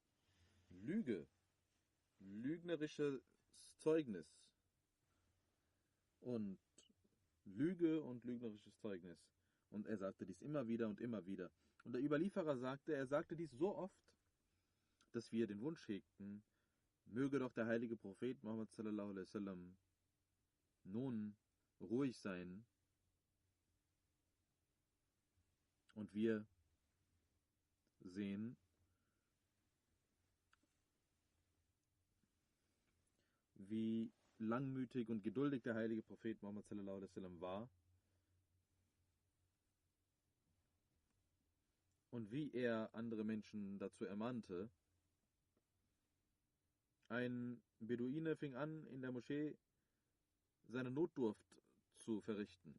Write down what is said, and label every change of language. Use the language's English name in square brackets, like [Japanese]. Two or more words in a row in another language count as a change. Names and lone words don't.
[German] Lüge, lügnerisches Zeugnis und Lüge und lügnerisches Zeugnis. Und er sagte dies immer wieder und immer wieder. Und der Überlieferer sagte, er sagte dies so oft, dass wir den Wunsch hegten, möge doch der heilige Prophet Muhammad [Arabic] صلى الله عليه وسلم [German] nun ruhig sein und wir sehen, wie langmütig und geduldig der heilige Prophet Muhammad [Arabic] صلى الله عليه وسلم [German] war und wie er andere Menschen dazu ermahnte. Ein Beduine fing an, in der Moschee seine Notdurft zu verrichten.